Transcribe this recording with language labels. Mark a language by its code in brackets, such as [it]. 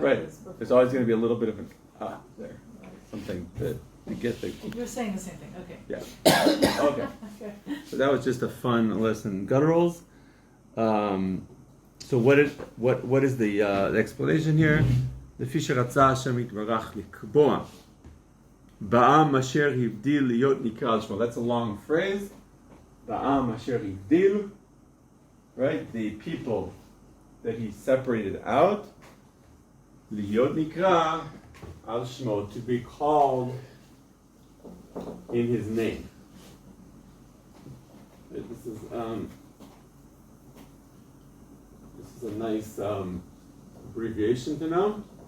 [en] Right. is before. There's always going to be a little bit of an ah there. Right. Something to get the. You're saying the same thing. Okay. Yeah. Okay. Okay. So that was just a fun lesson. Gutturals. So what is the explanation here? [he] לפי שרצה השם יתברך לקבוע בעם אשר הבדיל להיות נקרא על שמו. [en] That's a long phrase. [he] בעם אשר הבדיל, [en] right? The people that he separated out, [he] להיות נקרא על שמו, [en] to be called in his name. This is a nice abbreviation to know.